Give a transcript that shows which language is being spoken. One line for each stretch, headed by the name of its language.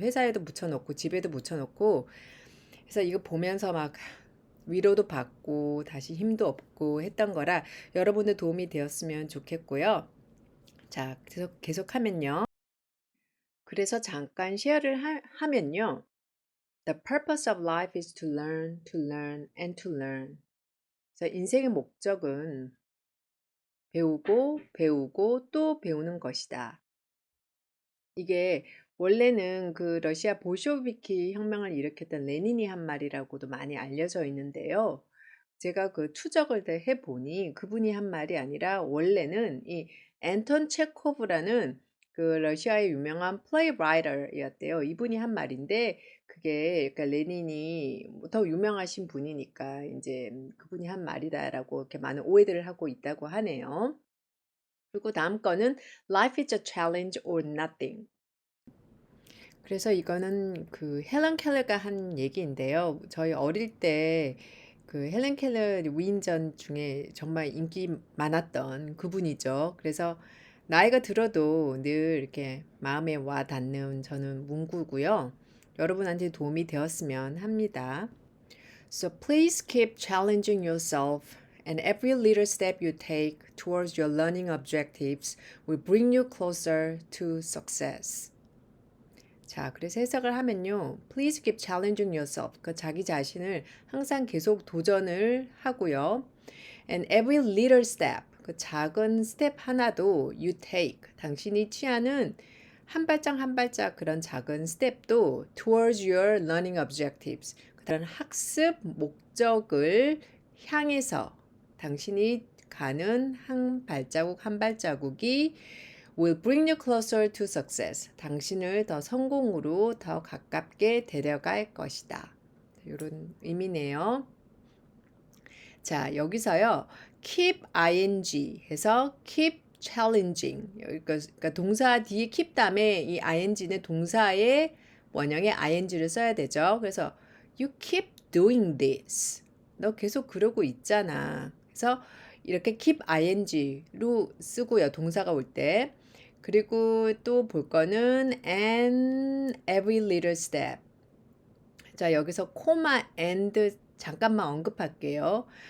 Korean: 회사에도 붙여 놓고 집에도 붙여 놓고 그래서 이거 보면서 막 위로도 받고 다시 힘도 얻고 했던 거라 여러분들 도움이 되었으면 좋겠고요. 자, 계속하면요. 그래서 잠깐 쉐어를 하면요.
English: The purpose of life is to learn, to learn, and to learn.
Korean: 그래서 인생의 목적은 배우고 배우고 또 배우는 것이다. 이게 원래는 그 러시아 볼쇼비키 혁명을 일으켰던 레닌이 한 말이라고도 많이 알려져 있는데요. 제가 그 추적을 해보니 그분이 한 말이 아니라 원래는 이 앤톤 체코브라는 그 러시아의 유명한 playwriter이었대요. 이분이 한 말인데 그게 그러니까 레닌이 더 유명하신 분이니까 인제 그분이 한 말이다라고 이렇게 많은 오해들을 하고 있다고 하네요. 그리고 다음 거는
English: Life is a challenge or nothing.
Korean: 그래서 이거는 그 헬런 켈러가 한 얘기인데요. 저희 어릴 때 그 헬런 켈러 위인전 중에 정말 인기 많았던 그분이죠. 그래서 나이가 들어도 늘 이렇게 마음에 와 닿는 저는 문구고요. 여러분한테 도움이 되었으면 합니다.
English: So please keep challenging yourself, and every little step you take towards your learning objectives will bring you closer to success.
Korean: 자, 그래서 해석을 하면요.
English: Please keep challenging yourself.
Korean: 그 자기 자신을 항상 계속 도전을 하고요.
English: And every little step.
Korean: 그 작은 스텝 하나도
English: you take.
Korean: 당신이 취하는 한 발짝 한 발짝 그런 작은 스텝도
English: towards your learning objectives.
Korean: 그런 학습 목적을 향해서 당신이 가는 한 발자국 한 발자국이
English: will bring you closer to success.
Korean: 당신을 더 성공으로 더 가깝게 데려갈 것이다. 이런 의미네요. 자, 여기서요.
English: keep ing
Korean: 해서
English: keep challenging.
Korean: 그러니까 동사 뒤에 keep 다음에 이 ing는 동사의 원형의 ing를 써야 되죠. 그래서
English: you keep doing this.
Korean: 너 계속 그러고 있잖아. 그래서 이렇게 keep ing로 쓰고요. 동사가 올 때. 그리고 또 볼 거는
English: and every little step.
Korean: 자, 여기서 코마 and 잠깐만 언급할게요.